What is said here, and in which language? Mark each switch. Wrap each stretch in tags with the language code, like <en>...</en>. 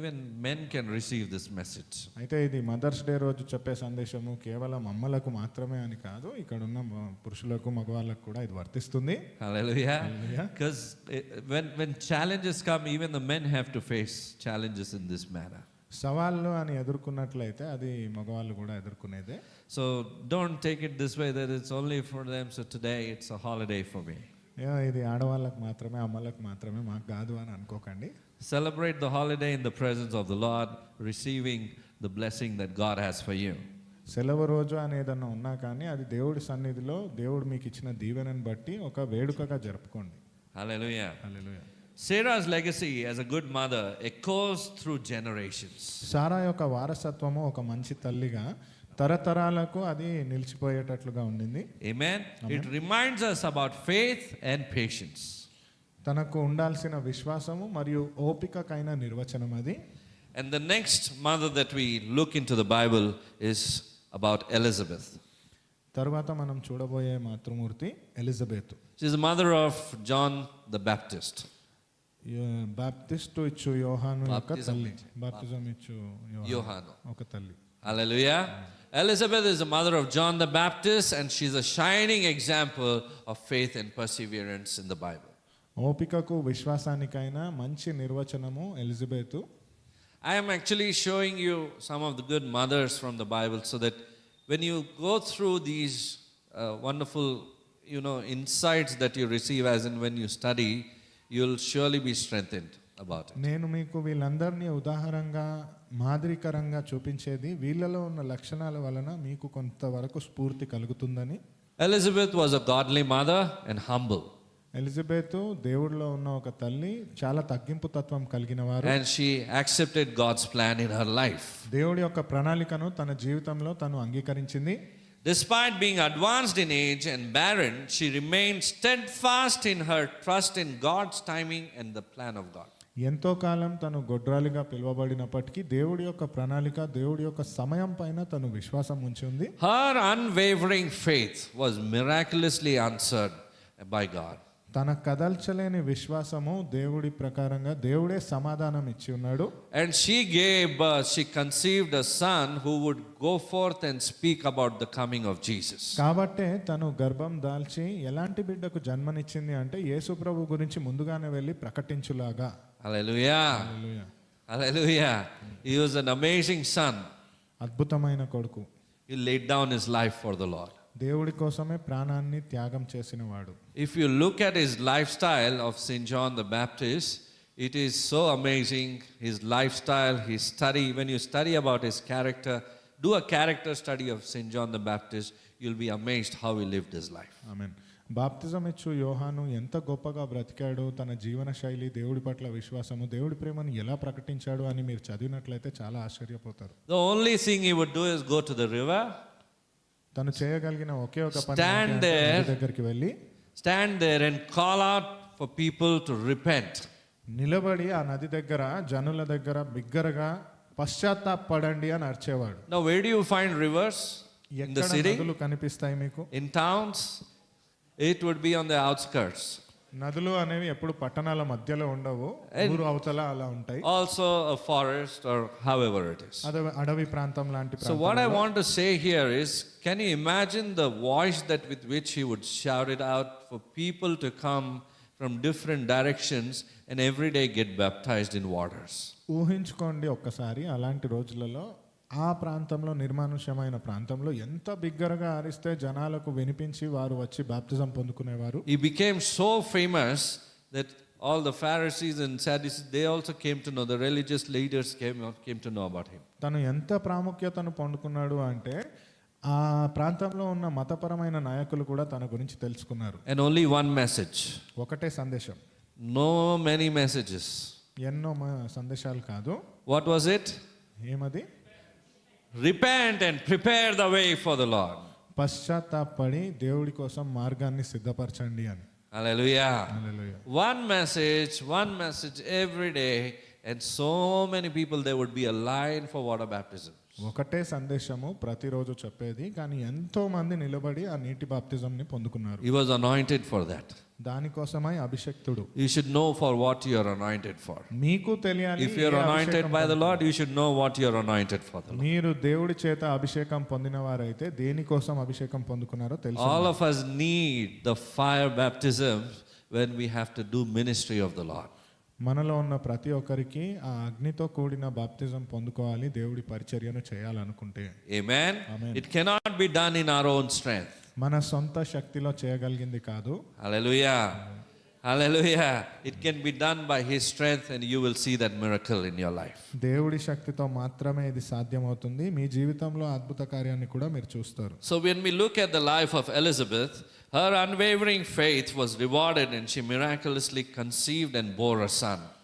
<en>Even men can receive this message.</en> <te>అయితే ఇది mothers day రోజు చెప్పే సందేశము కేవలం అమ్మలకు మాత్రమే అని కాదు, ఇక్కడ ఉన్న పురుషులకు మగవాళ్ళకు కూడా ఇది వర్తిస్తుంది.</te> <en>Hallelujah. Because when challenges come, even the men have to face challenges in this manner.</en> <te>సవాళ్ళు అని ఎదుర్కొన్నట్లయితే అది మగవాళ్ళు కూడా ఎదుర్కొనేదే.</te> <en>So don't take it this way that it's only for them. So today it's a holiday for me.</en> <te>ఇది ఆడవాళ్ళకు మాత్రమే అమ్మలకు మాత్రమే మాకు కాదు అని అనుకోకండి.</te> <en>Celebrate the holiday in the presence of the Lord, receiving the blessing that God has for you.</en> <te>సెలవు రోజు అనేదన్నా ఉన్నా కానీ అది దేవుడి సన్నిధిలో దేవుడు మీకు ఇచ్చిన దీవెనని బట్టి ఒక వేడుకగా జరుపుకోండి.</te> <en>Hallelujah.</en> <te>Hallelujah.</te> <en>Sarah's legacy as a good mother echoes through generations.</en> <te>సారా యొక్క వారసత్వము ఒక మంచి తల్లిగా తరతరాలకు అది నిలిచిపోయేటట్లుగా ఉండింది.</te> <en>Amen. It reminds us about faith and patience.</en> <te>తనకు ఉండాల్సిన విశ్వాసము మరియు ఓపికకైన నిర్వచనం అది.</te> <en>And the next mother that we look into the Bible is about Elizabeth.</en> <te>తర్వాత మనం చూడబోయే మాతృమూర్తి Elizabeth.</te> <en>She is the mother of John the Baptist.</en> <te>Baptist ఇచ్చు యోహాను యొక్క తల్లి. బాప్తిజం ఇచ్చు యోహాను ఒక తల్లి.</te> <en>Hallelujah. Elizabeth is the mother of John the Baptist, and she's a shining example of faith and perseverance in the Bible.</en> <te>ఓపికకు విశ్వాసానికైనా మంచి నిర్వచనము Elizabeth.</te> <en>I am actually showing you some of the good mothers from the Bible so that when you go through these wonderful, insights that you receive as in when you study, you'll surely be strengthened about it.</en> <te>నేను మీకు వీళ్ళందరినీ ఉదాహరణగా మాదిరికరంగా చూపించేది వీళ్ళలో ఉన్న లక్షణాల వలన మీకు కొంతవరకు స్ఫూర్తి కలుగుతుందని.</te> <en>Elizabeth was a godly mother and humble.</en> <te>Elizabeth దేవుడిలో ఉన్న ఒక తల్లి, చాలా తగ్గింపు తత్వం కలిగిన వారు.</te> <en>And she accepted God's plan in her life.</en> <te>దేవుడి యొక్క ప్రణాళికను తన జీవితంలో తను అంగీకరించింది.</te> <en>Despite being advanced in age and barren, she remained steadfast in her trust in God's timing and the plan of God.</en> <te>ఎంతో కాలం తను గొడ్రాలిగా పిలువబడినప్పటికీ దేవుడి యొక్క ప్రణాళిక, దేవుడి యొక్క సమయం పైన తను విశ్వాసం ఉంచి ఉంది.</te> <en>Her unwavering faith was miraculously answered by God.</en> <te>తన కదల్చలేని విశ్వాసము దేవుడి ప్రకారంగా దేవుడే సమాధానం ఇచ్చి ఉన్నాడు.</te> <en>And she gave birth, she conceived a son who would go forth and speak about the coming of Jesus.</en> <te>కాబట్టే తను గర్భం దాల్చి ఎలాంటి బిడ్డకు జన్మనిచ్చింది అంటే యేసు ప్రభు గురించి ముందుగానే వెళ్ళి ప్రకటించులాగా.</te> <en>Hallelujah.</en> <te>Hallelujah.</te> <en>Hallelujah. He was an amazing son.</en> <te>అద్భుతమైన కొడుకు.</te> <en>He laid down his life for the Lord.</en> <te>దేవుడి కోసమే ప్రాణాన్ని త్యాగం చేసినవాడు.</te> <en>If you look at his lifestyle of St. John the Baptist, it is so amazing. His lifestyle, his study, when you study about his character, do a character study of St. John the Baptist, you'll be amazed how he lived his life.</en> <te>ఆమేన్. బాప్తిజం ఇచ్చు యోహాను ఎంత గొప్పగా బ్రతికాడు, తన జీవన శైలి, దేవుడి పట్ల విశ్వాసము, దేవుడి ప్రేమను ఎలా ప్రకటించాడు అని మీరు చదివినట్లయితే చాలా ఆశ్చర్యపోతారు.</te> <en>The only thing he would do is go to the river,</en> <te>తను చేయగలిగిన ఒకే ఒక పని</te> <en>Stand</en> <te>ఏంటి అంటే</te> <en>there.</en> <te>నది దగ్గరికి వెళ్ళి</te> <en>stand there and call out for people to repent.</en> <te>నిలబడి ఆ నది దగ్గర జనుల దగ్గర బిగ్గరగా పశ్చాత్తాపడండి అని అరిచేవాడు.</te> <en>Now, where do you find rivers? In the</en> <te>ఎక్కడ</te> <en>city?</en> <te>నదులు కనిపిస్తాయి మీకు?</te> <en>In towns? It would be on the outskirts.</en> <te>నదులు అనేవి ఎప్పుడు పట్టణాల మధ్యలో ఉండవు, ఊరు అవతల అలా ఉంటాయి.</te> <en>Also a forest or however it is.</en> <te>అడవి ప్రాంతం లాంటి</te> <en>So what I want to say here is, can you imagine the voice that with which he would shout it out for people to come from different directions and every day get baptized in waters?</en> <te>ఊహించుకోండి ఒక్కసారి అలాంటి రోజులలో ఆ ప్రాంతంలో, నిర్మానుష్యమైన ప్రాంతంలో ఎంత బిగ్గరగా అరిస్తే జనాలకు వినిపించి వారు వచ్చి బాప్తిజం పొందుకునేవారు.</te> <en>He became so famous that all the Pharisees and Sadducees, they also came to know, the religious leaders came to know about him.</en> <te>తను ఎంత ప్రాముఖ్యతను పొందుకున్నాడు అంటే ఆ ప్రాంతంలో ఉన్న మతపరమైన నాయకులు కూడా తన గురించి తెలుసుకున్నారు.</te> <en>And only one message.</en> <te>ఒకటే సందేశం,</te> <en>No many messages.</en> <te>ఎన్నో సందేశాలు కాదు.</te> <en>What was it?</en> <te>ఏమది?</te> <en>Repent and prepare the way for the Lord.</en> <te>పశ్చాత్తాపడి దేవుడి కోసం మార్గాన్ని సిద్ధపరచండి అని.</te> <en>Hallelujah.</en> <te>Hallelujah.</te> <en>One message every day, and so many people, there would be a line for water baptism.</en> <te>ఒకటే సందేశము ప్రతిరోజు చెప్పేది, కానీ ఎంతో మంది నిలబడి ఆ నీటి బాప్తిజంని పొందుకున్నారు.</te> <en>He was anointed for that.</en> <te>దానికోసమై అభిషక్తుడు.</te> <en>You should know for what you are anointed for.</en> <te>మీకు తెలియాలి.</te> <en>If you are anointed by the Lord, you should know what you are anointed for the Lord.</en> <te>మీరు దేవుడి చేత అభిషేకం పొందిన వారైతే దేనికోసం అభిషేకం పొందుకున్నారో తెలుసు.</te> <en>All of us need the fire baptism when we have to do ministry of the Lord.</en> <te>మనలో ఉన్న ప్రతి ఒక్కరికి ఆ అగ్నితో కూడిన బాప్తిజం పొందుకోవాలి దేవుడి పరిచర్యను చేయాలనుకుంటే.</te> <en>Amen. Amen. It cannot be done in our own strength.</en> <te>మన సొంత శక్తిలో చేయగలిగింది కాదు.</te> <en>Hallelujah. Hallelujah. It can be done by His strength, and you will see that miracle in your life.</en> <te>దేవుడి శక్తితో మాత్రమే ఇది సాధ్యమవుతుంది. మీ జీవితంలో అద్భుత కార్యాన్ని కూడా మీరు చూస్తారు.</te> <en>So when we look at the life of Elizabeth, her unwavering faith was rewarded, and she miraculously conceived and bore a son.</en>